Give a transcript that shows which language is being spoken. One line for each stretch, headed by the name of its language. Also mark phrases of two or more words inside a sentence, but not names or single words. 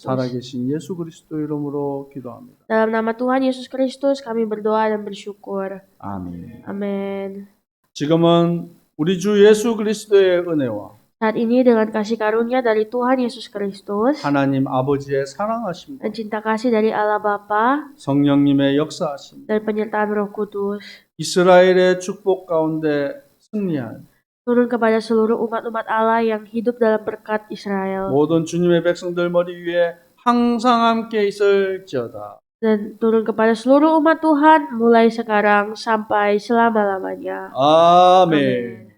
Korean: 살아계신 예수 그리스도 이름으로 기도합니다.
Indonesian: Dalam nama Tuhan Yesus Kristus kami berdoa dan bersyukur.
Korean: 아멘.
Indonesian: Amin.
Korean: 지금은 우리 주 예수 그리스도의 은혜와
Indonesian: Saat ini dengan kasih karunia dari Tuhan Yesus Kristus
Korean: 하나님 아버지의 사랑하심과
Indonesian: dan cinta kasih dari Allah Bapa
Korean: 성령님의 역사하심,
Indonesian: dan penyertaan Roh Kudus
Korean: 이스라엘의 축복 가운데 승리한
Indonesian: turun kepada seluruh umat-umat Allah yang hidup dalam berkat Israel
Korean: 모든 주님의 백성들 머리 위에 항상 함께 있을지어다.
Indonesian: dan turun kepada seluruh umat Tuhan mulai sekarang sampai selama-lamanya.
Korean: 아멘.
Indonesian: Amin.